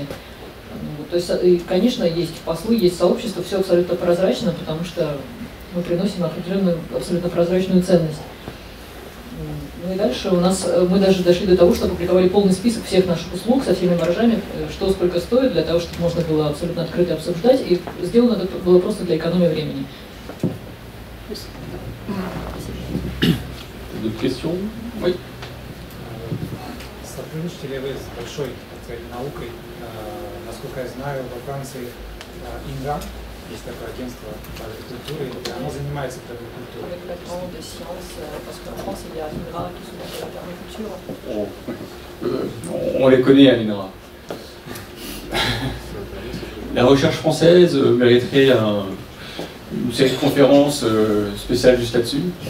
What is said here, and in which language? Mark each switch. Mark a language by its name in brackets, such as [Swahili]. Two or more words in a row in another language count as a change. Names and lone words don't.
[Russian] То есть, и, конечно, есть послы, есть сообщество, все абсолютно прозрачно, потому что мы приносим определенную абсолютно прозрачную ценность. Ну и дальше у нас, мы даже дошли до того, что опубликовали полный список всех наших услуг со всеми маржами, что сколько стоит, для того, чтобы можно было абсолютно открыто обсуждать, и сделано это было просто для экономии времени. [French] D'autres questions? Oui. [Russian] Сотрудничаете ли вы с большой наукой? Насколько я знаю, во Франции ИНРА, есть такое агентство по агрикультуре, оно занимается агрикультурой. [French] On les connaît à l'INRA. La recherche française mériterait une série de conférences spéciales juste là-dessus.